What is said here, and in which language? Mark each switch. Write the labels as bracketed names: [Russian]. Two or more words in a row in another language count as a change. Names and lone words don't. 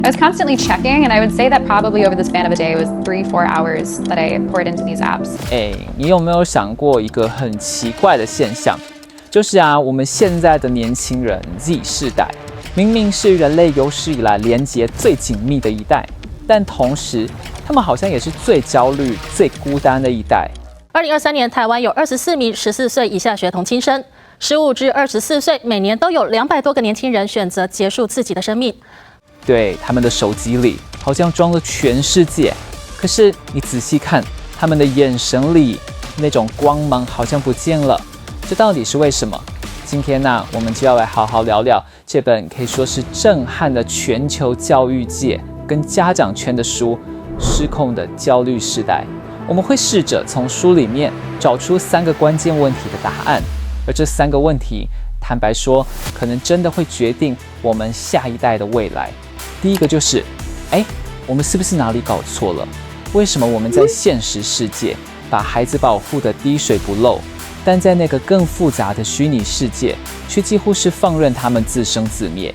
[English] I was constantly checking, and I would say that probably over the span of a day, it was 3-4 hours that I poured into these apps. [Chinese] 你有没有想过一个很奇怪的现象？就是我们现在的年轻人 Z 世代，明明是人類有史以來連結最緊密的一代，但同時他們好像也是最焦慮、最孤單的一代。 2023年，台灣有24名14歲以下學童輕生，15至24歲每年都有200多個年輕人選擇結束自己的生命。對，他們的手機裡好像裝了全世界，可是你仔細看，他們的眼神裡那種光芒好像不見了，這到底是為什麼？今天呢，我們就要來好好聊聊這本可以說是震撼的全球教育界跟家長圈的書《失控的焦慮世代》。我們會試着從書裡面找出3個關鍵問題的答案，而這3個問題，坦白說，可能真的會決定我們下一代的未來。第一個就是，我們是不是哪裡搞錯了？為什麼我們在現實世界把孩子保護得滴水不漏，但在那個更複雜的虛擬世界，卻幾乎是放任他們自生自滅？